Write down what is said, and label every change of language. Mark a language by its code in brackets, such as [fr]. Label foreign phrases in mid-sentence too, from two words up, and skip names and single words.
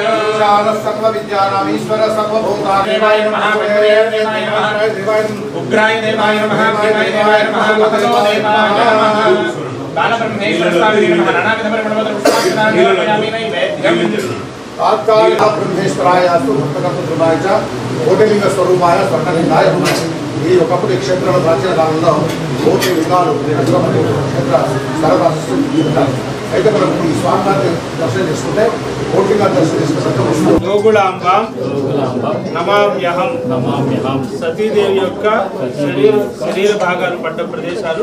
[sa] सर्वविद्यानाम् ईश्वर सर्वभूतानां देवाय नमः देवाय नमः उग्राय देवाय नमः देवाय नमः वदनो देवाय नमः बालब्रह्मेश्वर स्वामिने नमः नानाविधपरिमलपुष्पाक्षराणि नैवेद्यम् तात्कालिक ब्रह्मेश्वराय भक्तकर्तृभाय च कोटिलिङ्ग स्वरूपाय स्वर्णलिङ्गाय नमः। [te] ఈ ఒకప్పుడు ఈ క్షేత్రంలో ప్రాచీన కాలంలో కోటి లింగాలు క్షేత్ర స్థలవాసిస్తూ అయితే మనం ఈ స్వామివారిని దర్శనం చేసుకుంటే కోటిలింగాలు దర్శనం చేసుకుంటే జోగులాంబ నమామ్యహం సతీదేవి యొక్క శరీర భాగాలు పడ్డ ప్రదేశాలు.